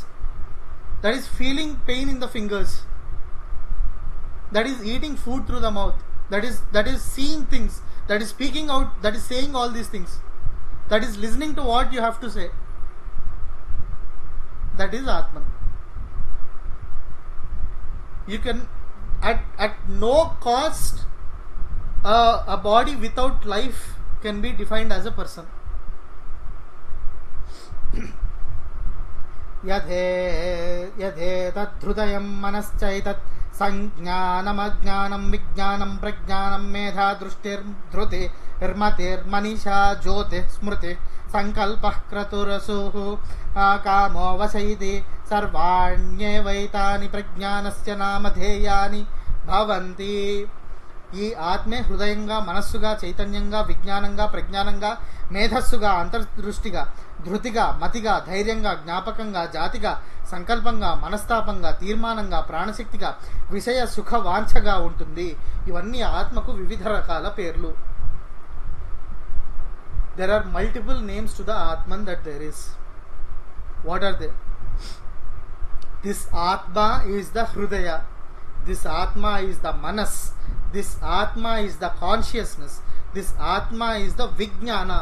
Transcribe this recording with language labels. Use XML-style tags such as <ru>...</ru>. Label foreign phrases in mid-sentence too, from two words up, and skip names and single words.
<en>That is feeling pain in the fingers, that is eating food through the mouth, that is seeing things, that is speaking out, that is saying all these things, that is listening to what you have to say. That is Atman. You can at no cost a body without life can be defined as a person.</en> <sa>यदे तत् हृदयं मनश्चैतत् संज्ञानं आज्ञानं विज्ञानं प्रज्ञानं मेधा दृष्टिर् धृति र्मतिर् मनीषा जूति स्मृति सङ्कल्पः क्रतुरसुः कामो वश इति सर्वाण्येवैतानि प्रज्ञानस्य नामधेयानि भवन्ति.</sa> <te>ఈ ఆత్మే హృదయంగా, మనస్సుగా, చైతన్యంగా, విజ్ఞానంగా, ప్రజ్ఞానంగా, మేధస్సుగా, అంతర్దృష్టిగా, ధృతిగా, మతిగా, ధైర్యంగా, జ్ఞాపకంగా, జాతిగా, సంకల్పంగా, మనస్తాపంగా, తీర్మానంగా, ప్రాణశక్తిగా, విషయ సుఖ వాంఛగా ఉంటుంది. ఇవన్నీ ఆత్మకు వివిధ రకాల పేర్లు.</te> <en>There are multiple names to the Atman that there is. What are they? This Atma is the Hrudaya. This Atma is the Manas. This Atma is the consciousness. This Atma is the Vijnana.</en>